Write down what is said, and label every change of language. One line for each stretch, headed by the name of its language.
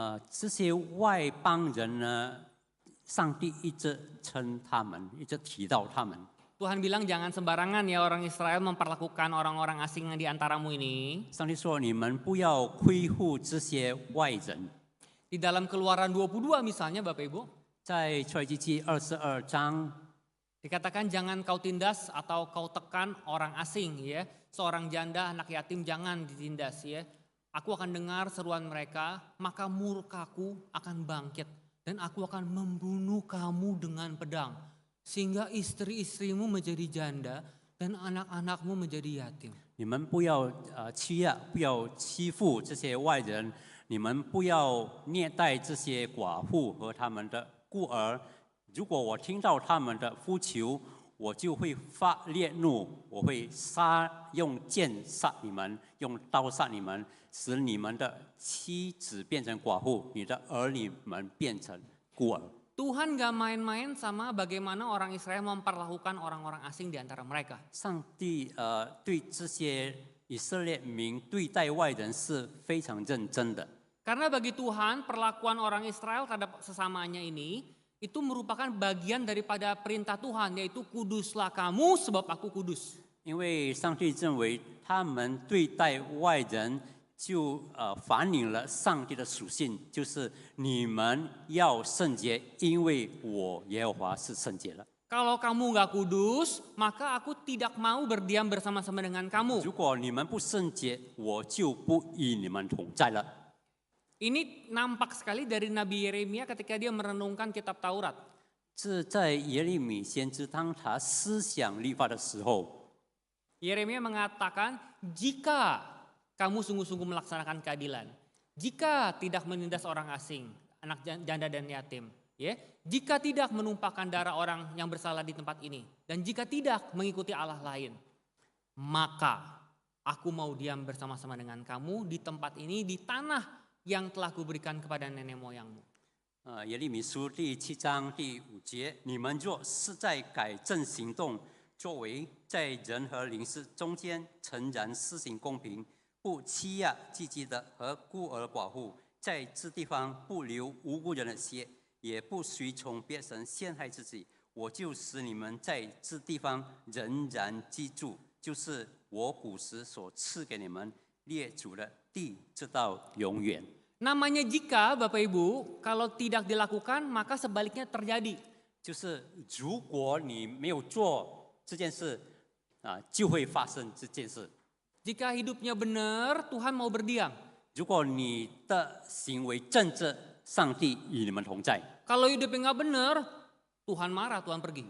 Chinese: 这些外邦人呢，上帝一直称他们，一直提到他们。
Indonesian: Tuhan bilang jangan sembarangan ya orang Israel memperlakukan orang-orang asing yang di antaramu ini.
Chinese: 上帝说：“你们不要亏负这些外人。”
Indonesian: Di dalam Keluaran 22 misalnya Bapak Ibu,
Chinese: 在出埃及记22章
Indonesian: dikatakan jangan kau tindas atau kau tekan orang asing ya. Seorang janda, anak yatim jangan ditindas ya. Aku akan dengar seruan mereka, maka murkaku akan bangkit dan aku akan membunuh kamu dengan pedang. Sehingga istri-istrimu menjadi janda dan anak-anakmu menjadi yatim.
Chinese: 你们不要欺压，不要欺负这些外人，你们不要虐待这些寡妇和他们的孤儿。如果我听到他们的呼求，我就会发烈怒，我会用剑杀你们，用刀杀你们，使你们的妻子变成寡妇，你的儿女们变成孤儿。
Indonesian: Tuhan gak main-main sama bagaimana orang Israel memperlakukan orang-orang asing di antara mereka.
Chinese: 上帝对这些以色列民对待外人是非常认真的。
Indonesian: Karena bagi Tuhan perlakuan orang Israel terhadap sesamanya ini itu merupakan bagian daripada perintah Tuhan, yaitu kuduslah kamu sebab aku kudus.
Chinese: 因为上帝认为他们对待外人就反映了上帝的属性，就是你们要圣洁，因为我耶和华是圣洁的。
Indonesian: Kalau kamu gak kudus, maka aku tidak mau berdiam bersama-sama dengan kamu.
Chinese: 如果你们不圣洁，我就不与你们同在了。
Indonesian: Ini nampak sekali dari Nabi Yeremia ketika dia merenungkan kitab Taurat.
Chinese: 这在耶利米先知当他思想律法的时候，
Indonesian: Yeremia mengatakan, jika kamu sungguh-sungguh melaksanakan keadilan, jika tidak menindas orang asing, anak janda dan yatim, ya, jika tidak menumpahkan darah orang yang bersalah di tempat ini, dan jika tidak mengikuti Allah lain, maka aku mau diam bersama-sama dengan kamu di tempat ini, di tanah yang telah kuberikan kepada nenek moyangmu.
Chinese: 耶利米书第7章第5节，你们若是在改正行动，作为在人和灵士中间诚然施行公平，不欺压寄居的和孤儿寡妇，在这地方不流无辜人的血，也不随从别神陷害自己，我就使你们在这地方仍然居住，就是我古时所赐给你们列祖的地，直到永远。
Indonesian: Namanya jika Bapak Ibu, kalau tidak dilakukan maka sebaliknya terjadi.
Chinese: 就是如果你没有做这件事，就会发生这件事。
Indonesian: Jika hidupnya benar, Tuhan mau berdiam.
Chinese: 如果你的行为正直，上帝与你们同在；
Indonesian: Kalau hidupnya nggak benar, Tuhan marah, Tuhan pergi.